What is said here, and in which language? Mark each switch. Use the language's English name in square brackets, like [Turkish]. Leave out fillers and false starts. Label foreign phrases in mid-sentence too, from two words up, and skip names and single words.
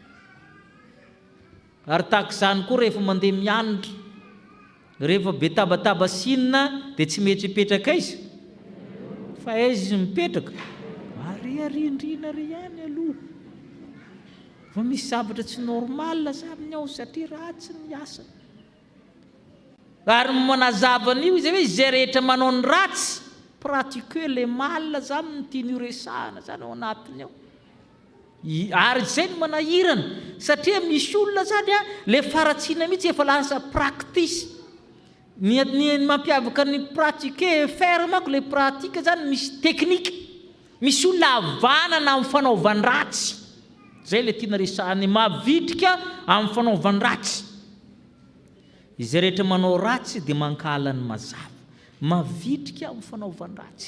[Malagasy] Ary tahaka izany koa rehefa mandeha mianatra, rehefa be tabataba sinina dia tsy mety hipetraka izy, fa izy mipetraka ariandrina ry ihany aloha, fa misy zavatra tsy normal aminy ao satria ratsy ny asa. Ary manazava an'io izy hoe izay rehetra manao ny ratsy [French] pratiquer le mal [Malagasy] zany no tian'io resahana zany ao anatiny ao. Ary izay no manahirana satria misy olona zany a le faratsiana mihitsy efa lasa practice. Ny mampiavaka ny [French] pratiquer faire [Malagasy] manko le pratika zany misy teknika, misy olona avanana amin'ny fanaovany ratsy. Zay le tiana resahany, mavitrika amin'ny fanaovany ratsy. Izay rehetra manao ratsy dia mankala ny mazava, mavitrika amin'ny fanaovany ratsy.